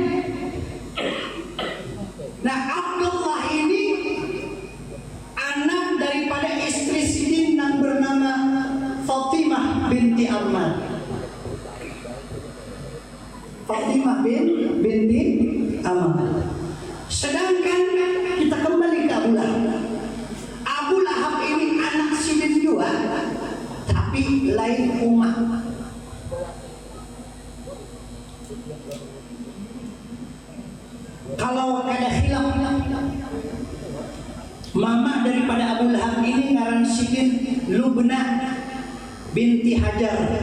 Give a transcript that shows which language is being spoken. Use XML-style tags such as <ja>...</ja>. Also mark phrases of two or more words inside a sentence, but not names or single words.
<id>Nah, Abdullah ini anak daripada istri Sidin yang bernama Fatimah binti Ahmad. Fatimah binti Ahmad. Sedangkan kita kembali ke Abu Lahab. Abu Lahab ini anak Sidin juga, tapi lain umat. Kalau ada khilaf, mama daripada Abu Lahab ini ngaran Sidin Lubna binti Hajar.</id>